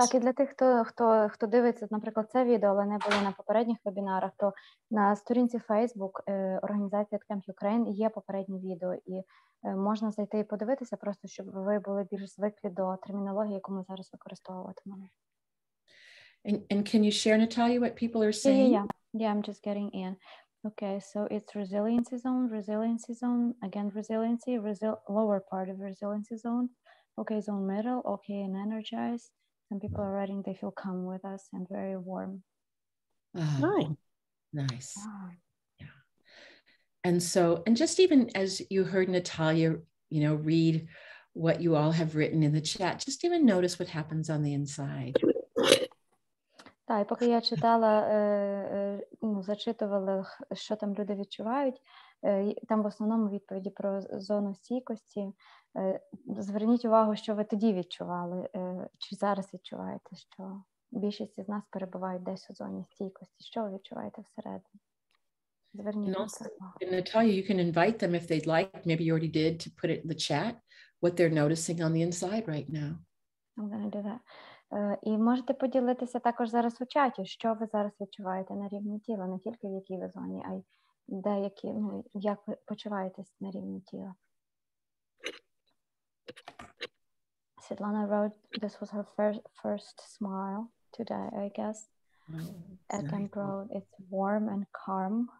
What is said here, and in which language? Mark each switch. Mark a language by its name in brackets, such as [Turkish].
[Ukrainian] Так, і для тих, хто дивиться, наприклад, це відео, але не були на попередніх вебінарах, то на сторінці Facebook організації EdCamp Ukraine є попередні відео, і можна зайти і подивитися, просто щоб ви були більш звиклі до термінології, яку ми зараз використовуватимемо. [English] And can you share, Natalia, what people are saying? Yeah, I'm just getting in. Okay, so it's resiliency zone, again, resiliency, lower part of resiliency zone, okay, zone middle, okay, and energized. Some people are writing they feel calm with us and very warm. Oh, nice. Yeah. And so, and just even as you heard Natalia, read what you all have written in the chat, just even notice what happens on the inside. [Ukrainian] Так, і поки я читала, зачитувала, що там люди відчувають, там в основному відповіді про зону стійкості. Зверніть увагу, що ви тоді відчували, чи зараз відчуваєте, що більшість із нас перебувають десь у зоні стійкості. Що ви відчуваєте всередині? Зверніть на це увагу. [English] Natalia, you can invite them if they'd like, maybe you already did, to put it in the chat, what they're noticing on the inside right now. I'm gonna do that. [Ukrainian] І можете поділитися також зараз у чаті, що ви зараз відчуваєте на рівні тіла, не тільки в якій ви зоні, а й деякі, як ви почуваєтесь на рівні тіла. [English] Svetlana wrote this was her first smile today, I guess. Edkamp wrote it's warm and calm.